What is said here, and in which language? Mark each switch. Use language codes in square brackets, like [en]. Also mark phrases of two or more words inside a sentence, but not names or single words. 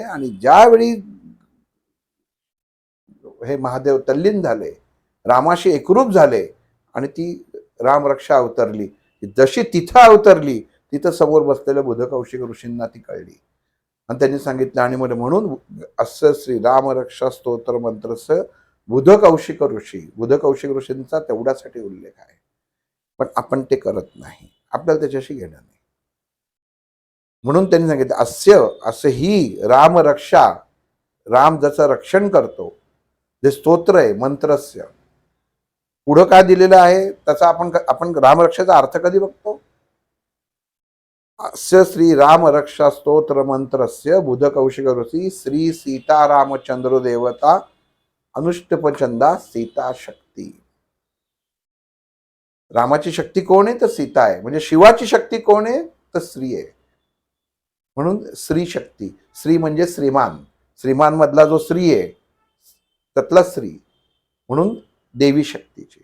[mr] आणि ज्यावेळी हे महादेव तल्लीन झाले, रामाशी एकरूप झाले आणि ती रामरक्षा अवतरली, जशी तिथं अवतरली तिथं समोर बसलेल्या बुध कौशिक ऋषींना ती कळली. आणि त्यांनी सांगितलं, आणि म्हणून [sa] अस्य श्री रामरक्षा स्तोत्र मंत्रस्य बुध कौशिक ऋषी, [mr] बुध कौशिक ऋषींचा तेवढ्यासाठी उल्लेख आहे. पण आपण ते करत नाही, आपल्याला त्याच्याशी घेणं नाही. म्हणून त्यांनी सांगितलं अस्य, असं ही रामरक्षा, राम जसं रक्षण करतो, जे स्तोत्र आहे मंत्रस्य, पुढं काय दिलेलं आहे त्याचा आपण रामरक्षेचा अर्थ कधी बघतो? [sa] अस्य श्री राम रक्षा स्तोत्र मंत्रस्य बुध कौशिक ऋषी श्री सीता रामचंद्र देवता अनुष्टपचंदा सीता शक्ती. [mr] रामाची शक्ती कोण आहे? तर सीता आहे. म्हणजे शिवाची शक्ती कोण आहे? तर स्त्री आहे. म्हणून स्त्री शक्ती. स्त्री म्हणजे श्रीमान, श्रीमान मधला जो स्त्री आहे त्यातला स्त्री, म्हणून देवी शक्तीची.